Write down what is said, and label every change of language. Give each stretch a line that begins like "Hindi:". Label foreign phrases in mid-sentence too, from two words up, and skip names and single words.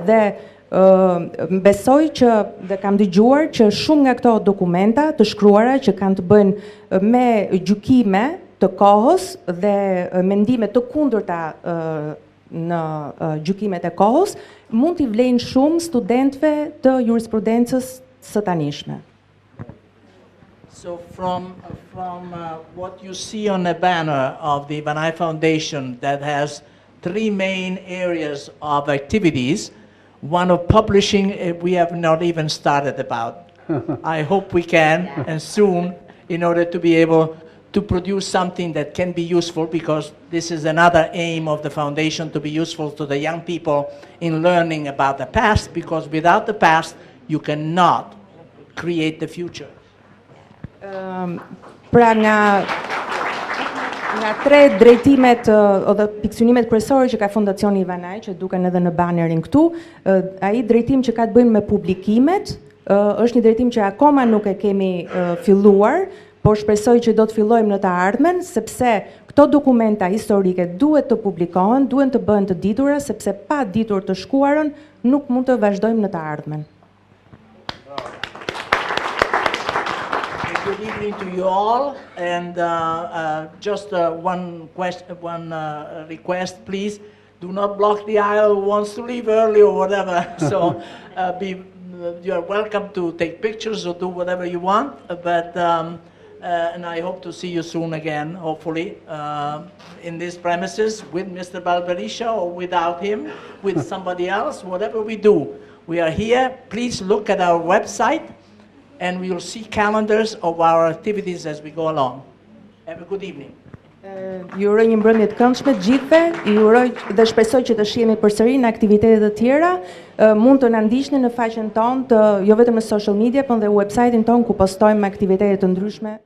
Albanian: Dhe besoj që dhe kam dëgjuar që shumë nga këto dokumenta të shkruara që kanë të bëjnë me gjykime të kohës dhe mendime të kundërta në gjykimet e kohës mund t'i vlejnë shumë studentëve të jurisprudencës së tanishme.
English: So from what you see on the banner of the Vanai Foundation that has three main areas of activities, one of publishing we have not even started about. I hope we can, and soon, in order to be able to produce something that can be useful, because this is another aim of the foundation, to be useful to the young people in learning about the past, because without the past, you cannot create the future. Pra nga tre drejtimet ose piksunimet kryesore që ka Fondacioni Ivanaj, që duken edhe në banerin këtu, ai drejtim që ka të bëjë me publikimet, është një drejtim që akoma nuk e kemi filluar, por shpresoj që do të fillojmë në të ardhmen, sepse këto dokumenta historike duhet të publikohen, duhet të bëhen të ditura, sepse pa ditur të shkuarën nuk mund të vazhdojmë në të ardhmen. Good evening to you all, and just one request, please. Do not block the aisle who wants to leave early or whatever. So you are welcome to take pictures or do whatever you want, but and I hope to see you soon again, hopefully, in these premises with Mr. Mal Berisha or without him, with somebody else, whatever we do. We are here. Please look at our website, and we will see calendars of our activities as we go along. Have a good evening.
Albanian: Ju uroj një mbrëmje të këndshme të gjithëve, ju uroj dhe shpresoj që të shihemi përsëri në aktivitete të tjera. Mund të na ndiqni në faqen tonë, jo vetëm në
English: social media,
Albanian: por edhe në website-in tonë ku postojmë aktivitete të ndryshme.